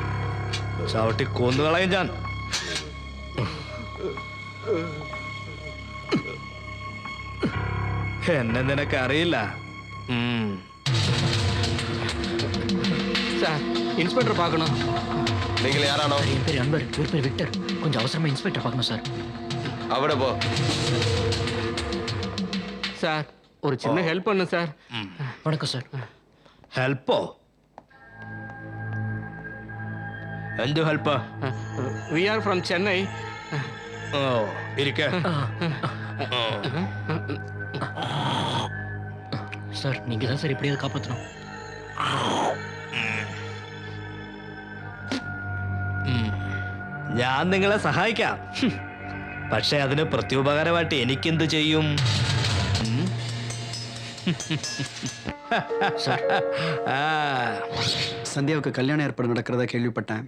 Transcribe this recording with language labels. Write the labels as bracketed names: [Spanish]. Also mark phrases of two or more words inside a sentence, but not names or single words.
[Malayalam] ചവിട്ടി കൊന്നുകളയും ഞാൻ. എന്നെ നിനക്ക് അറിയില്ല. [Tamil] சார் இன்ஸ்பெக்டர் பார்க்கணும். நீங்கள் யாரானோ? என் பேர் அன்பர், இவர் பேர் விக்டர். கொஞ்சம் அவசரமா இன்ஸ்பெக்டர் பார்க்கணும் சார். [Malayalam] അവിടെ പോ. [Tamil] சார் ஒரு சின்ன ஹெல்ப் பண்ணு சார். வணக்கம் சார். [Malayalam] ഹെൽപ്പോ? എന്ത് ഹെൽപ്പ്? [English] we are from Chennai. [Malayalam] ഓ ഇരിക്ക. [Tamil] சார் நீங்க தான் சார் எப்படியாவது காப்பாற்றணும். [Malayalam] ഞാൻ നിങ്ങളെ സഹായിക്കാം. പക്ഷെ അതിന് പ്രത്യുപകാരമായിട്ട് എനിക്കെന്ത് ചെയ്യും? [Tamil] சந்தியாவுக்கு கல்யாணம் ஏற்பாடு நடக்கிறதா கேள்விப்பட்டேன்.